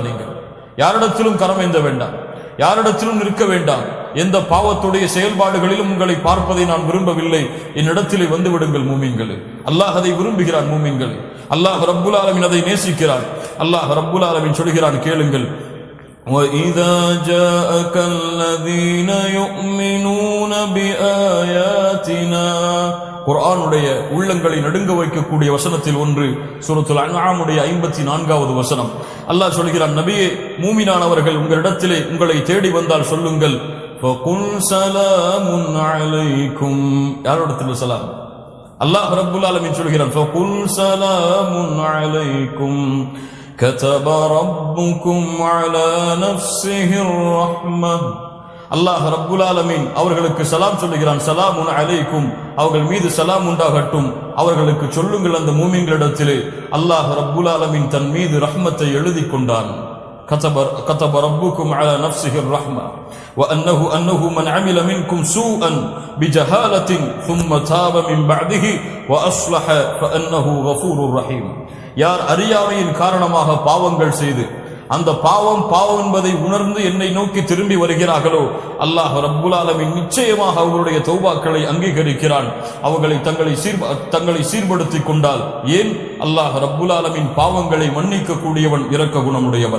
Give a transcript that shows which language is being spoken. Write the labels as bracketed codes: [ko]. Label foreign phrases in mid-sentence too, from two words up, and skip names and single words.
[ta] நீங்கள் யாரிடத்திலும் கரமேந்த வேண்டாம், யாரிடத்திலும் நிற்க வேண்டாம். எந்த பாவத்துடைய செயல்பாடுகளிலும் உங்களை பார்ப்பதை நான் விரும்பவில்லை. என்னிடத்திலே வந்து விடுங்கள் மூமின்களே. அல்லாஹ் அதை விரும்புகிறான் மூமின்களே. [ar] الله رب العالمين [ta] அதை நேசிக்கிறான். [ar] الله رب العالمين [ta] சொல்கிறான், கேளுங்கள். [ar] وَإِذَا جَاءَكَ الَّذِينَ يُؤْمِنُونَ بِآيَاتِنَا, [ta] குர்ஆனுடைய உள்ளங்களை நடுங்க வைக்கக்கூடிய வசனத்தில் ஒன்று சூரத்துல் அன்ஆமுடைய 54வது வசனம். அல்லாஹ் சொல்கிறான், நபியே, மூமினானவர்கள் உங்களிடத்திலே உங்களை தேடி வந்தால் சொல்லுங்கள், [ar] فَقُلْ سَلَامٌ عَلَيْكُمْ. [ta] யாரிடத்தில் சலாம்? [ar] الله رب العالمين [ta] சொல்கிறான், [ar] فَقُلْ سَلَامٌ عَلَيْكُمْ كَتَبَ رَبُّكُمْ عَلَى نَفْسِهِ الرَّحْمَةَ. الله رب العالمين [ta] அவர்களுக்கு சலாம் சொல்லுகிறான். [ar] سلام عليكم, [ta] அவர்கள் மீது சலாம் உண்டாகட்டும். அவர்களுக்கு சொல்லுங்கள், அந்த மூமின்களிடத்திலே [ar] الله رب العالمين [ta] தன் மீது ரஹ்மத்தை எழுதி கொண்டான். [ar] كتب ربكم على نفسه الرحمة وأنه من عمل منكم سوءا بجهالة ثم تاب من بعده وأصلح فأنه غفور رحيم. [ta] யார் அறியாமையின் காரணமாக பாவங்கள் செய்து அந்த பாவம் என்பதை உணர்ந்து என்னை நோக்கி திரும்பி வருகிறார்களோ, [ar] الله رب العالمين [ta] நிச்சயமாக அவர்களுடைய தௌபாக்களை அங்கீகரிக்கிறான். அவர்களை தங்களை சீர்படுத்திக் கொண்டால் ஏன், [ar] الله رب العالمين [ta] பாவங்களை மன்னிக்க கூடியவன், இரக்க குணமுடையவன்.